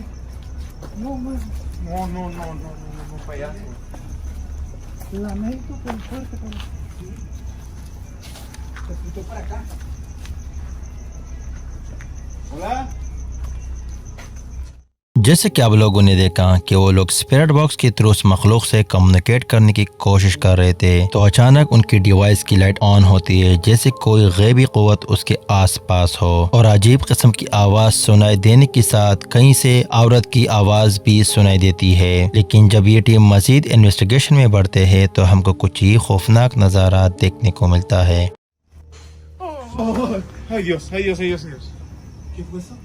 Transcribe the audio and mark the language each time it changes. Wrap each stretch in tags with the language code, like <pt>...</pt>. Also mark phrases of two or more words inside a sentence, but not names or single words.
<en>No, man.</en> <es>No, no, no, no, no, no, payaso. Lamento por fuerte, pero... Se escuchó para acá. Hola.</es> <hi>जैसे कि आप लोगों ने देखा कि वो लोग</hi> <en>spirit box</en> <hi>के थ्रू उस मखलूक से कम्युनिकेट करने की कोशिश कर रहे थे, तो अचानक उनकी डिवाइस की</hi> <en>light on</en> <hi>होती है जैसे कोई गैबी कुव्वत उसके आसपास हो, और अजीब किस्म की आवाज सुनाई देने के साथ कहीं से औरत की आवाज भी सुनाई देती है। लेकिन जब ये टीम मजीद इन्वेस्टिगेशन में बढ़ते हैं तो हमको कुछ ही खौफनाक नजारा देखने को मिलता है।</hi> <es>Ay Dios, ay Dios, ay Dios, ay Dios. ¿Qué fue eso?</es>